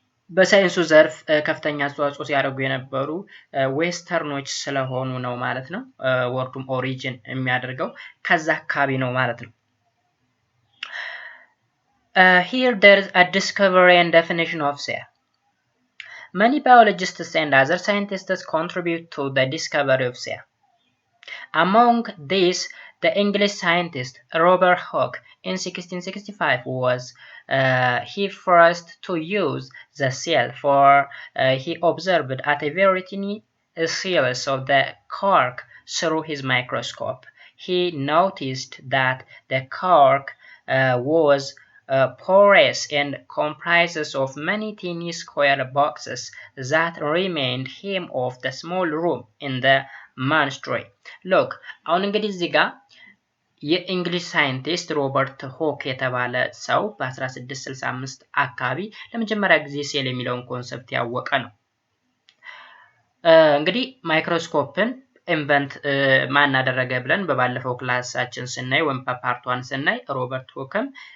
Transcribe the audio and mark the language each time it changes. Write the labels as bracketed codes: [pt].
[am] በሳይንሱ ዘርፍ ከፍተኛ አስተዋጽኦ ሲያደርጉ የነበሩ ዌስተርኖች ስለሆኑ ነው ማለት ነው። ወርዱም ኦሪጂን የሚያደርገው ከዛ አካባቢ ነው ማለት ነው። [en] here there is a discovery and definition of cell. Many biologists and other scientists contribute to the discovery of cell. Among these, the English scientist Robert Hooke in 1665 was he first to use the cell for he observed at a very tiny cells of the cork through his microscope. He noticed that the cork was porous and comprises of many tiny square boxes that remained him of the small room in the manuscript. [am] Look, አሁን እንግዲህ እዚህ ጋር የእንግሊሽ ሳይንቲስት ሮበርት ሆክ የተባለ ሰው በ1665 አካባቢ ለመጀመሪያ ጊዜ ሴል የሚለውን ኮንሰፕት ያወቀ ነው። እንግዲህ ማይክሮስኮፕን ኢንቨንት ማን አደረገ ብለን በባለፈው ክላሳችን ስናይ ወይም በፓርት 1 ስናይ ሮበርት ሆክም